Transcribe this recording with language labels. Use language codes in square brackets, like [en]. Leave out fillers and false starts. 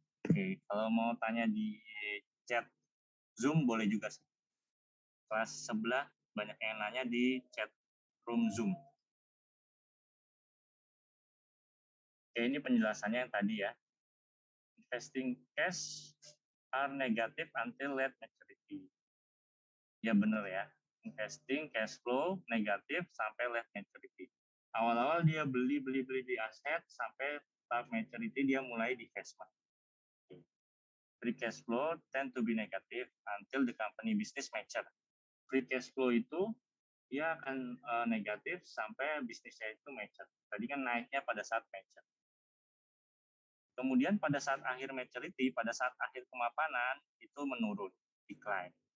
[id] Oke, kalau mau tanya di chat Zoom boleh juga sih. Kelas sebelah banyak yang nanya di chat room Zoom. Oke, ini penjelasannya yang tadi ya. [en] Investing cash are negative until late maturity. [id] Ya benar ya. Investing cash flow negatif sampai late maturity. Awal-awal dia beli di aset sampai tahap maturity dia mulai divestment. [en] Free cash flow tend to be negative until the company business mature. [id] Free cash flow itu dia akan negatif sampai bisnisnya itu mature. Tadi kan naiknya pada saat mature. Kemudian pada saat akhir maturity, pada saat akhir kemapanan itu menurun, decline.